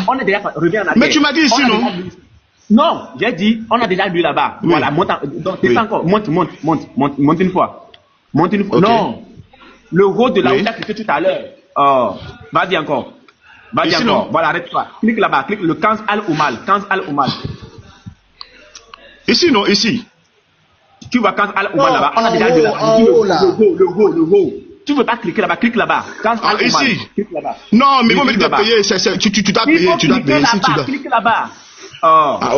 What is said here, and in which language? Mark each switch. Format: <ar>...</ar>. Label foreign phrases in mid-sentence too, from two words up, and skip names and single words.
<fr>On est déjà revenu en arrière. Mais tu m'as dit ici, non? Non, j'ai dit, on a déjà lu là-bas. Oui. Voilà, monte encore. Monte une fois. Okay. Non, le rôle de là où tu as cliqué tout à l'heure. Oh, vas-y encore. Vas-y Ici, encore. non. Voilà, arrête-toi. Clique là-bas. Clique le Kanz al-Umal. Kanz al-Umal. Ici, non, ici. Tu vois Kanz al-Umal là-bas. On a en déjà haut, vu là. en haut, là. Le haut. Tu veux pas cliquer là-bas. Clique là-bas. Kanz al-Umal. Ici. Clique là-bas. Non, mais Oui, vous me clique dites de là-bas. payer. Tu dois Il payer. faut Tu dois cliquer payer. Si tu là-bas. dois. Clique là-bas. Oh, Ah, ok.</fr>